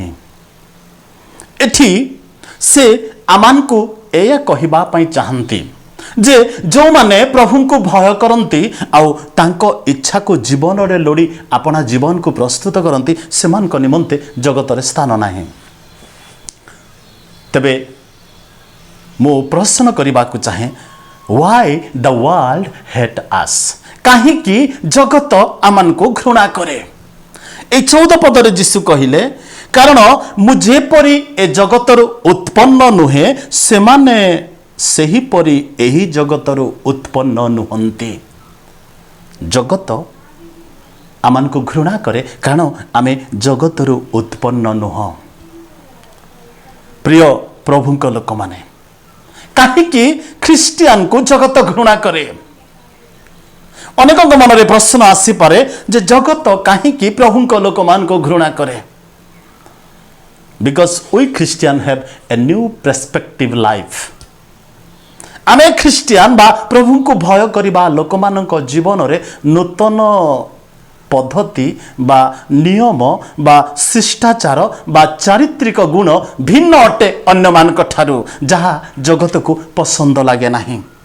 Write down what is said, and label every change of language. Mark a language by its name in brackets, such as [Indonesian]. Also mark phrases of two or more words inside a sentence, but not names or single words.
[Odia] ଏଠି ସେ ଆମମାନଙ୍କୁ ଏଇଆ କହିବା ପାଇଁ ଚାହାନ୍ତି ଯେ ଯେଉଁମାନେ ପ୍ରଭୁଙ୍କୁ ଭୟ କରନ୍ତି ଆଉ ତାଙ୍କ ଇଚ୍ଛାକୁ ଜୀବନରେ ଲୋଡ଼ି ଆପଣା ଜୀବନକୁ ପ୍ରସ୍ତୁତ କରନ୍ତି, ସେମାନଙ୍କ ନିମନ୍ତେ ଜଗତରେ ସ୍ଥାନ ନାହିଁ। ତେବେ ମୁଁ ପ୍ରଶ୍ନ କରିବାକୁ ଚାହେଁ, [English] why the world hate us? [Odia] କାହିଁକି ଜଗତ ଆମମାନଙ୍କୁ ଘୃଣା କରେ? এই 14 ପଦରେ ଯୀଶୁ କହିଲେ, କାରଣ ମୁଁ ଯେପରି ଏ ଜଗତରୁ ଉତ୍ପନ୍ନ ନୁହେଁ, ସେମାନେ ସେହିପରି ଏହି ଜଗତରୁ ଉତ୍ପନ୍ନ ନୁହନ୍ତି। ଜଗତ ଆମମାନଙ୍କୁ ଘୃଣା କରେ କାରଣ ଆମେ ଜଗତରୁ ଉତ୍ପନ୍ନ ନୁହଁ। ପ୍ରିୟ ପ୍ରଭୁଙ୍କ ଲୋକମାନେ, କାହିଁକି ଖ୍ରୀଷ୍ଟିଆନକୁ ଜଗତ ଘୃଣା କରେ? ଅନେକଙ୍କ ମନରେ ପ୍ରଶ୍ନ ଆସିପାରେ ଯେ ଜଗତ କାହିଁକି ପ୍ରଭୁଙ୍କ ଲୋକମାନଙ୍କୁ ଘୃଣା କରେ? [English] Because we Christians have a new perspective life. [Odia] ଆମେ ଖ୍ରୀଷ୍ଟିଆନ ବା ପ୍ରଭୁଙ୍କୁ ଭୟ କରିବା ଲୋକମାନଙ୍କ ଜୀବନରେ ନୂତନ ପଦ୍ଧତି ବା ନିୟମ ବା ଶିଷ୍ଟାଚାର ବା ଚାରିତ୍ରିକ ଗୁଣ ଭିନ୍ନ ଅଟେ ଅନ୍ୟମାନଙ୍କ ଠାରୁ, ଯାହା ଜଗତକୁ ପସନ୍ଦ ଲାଗେ ନାହିଁ।